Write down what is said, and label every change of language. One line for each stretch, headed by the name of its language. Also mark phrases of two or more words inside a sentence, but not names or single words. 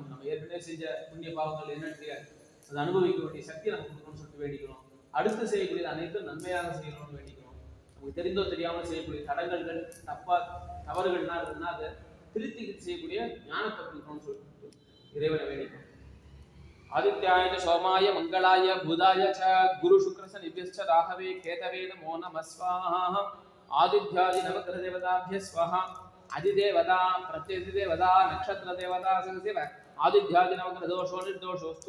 Tamil: நம்ம ஏற்கனவே செஞ்ச புண்ணிய பாவங்கள் என்னன்னு தெரியாது, அதை அனுபவிக்க வேண்டிய சக்தி நமக்கு கொடுக்கணும்னு சொல்லிட்டு வேண்டிக்கணும். அடுத்து செய்யக்கூடியது அனைத்தும் நன்மையாக செய்யணும்னு வேண்டிக்கணும். நமக்கு தெரிந்தோ தெரியாமல் செய்யக்கூடிய தடங்கல்கள் தவறுகள்லாம் இருக்குன்னா அதை திருத்தி செய்யக்கூடிய ஞானத்தை கொடுக்கணும்னு சொல்லிட்டு இறைவனை வேண்டிக்கணும்.
Sanskrit: आदित्याय सोमाय मंगलाय बुधाय च गुरु शुक्र शनिभ्यश्च राहवे केतवे नमो नमः स्वाहा। आदित्यादि नवग्रह देवताभ्यः स्वाहा। अधिदेवता प्रत्यधिदेवता नक्षत्र देवता सदशिव आदित्यादि नवग्रह दोषो निर्दोषोस्तु।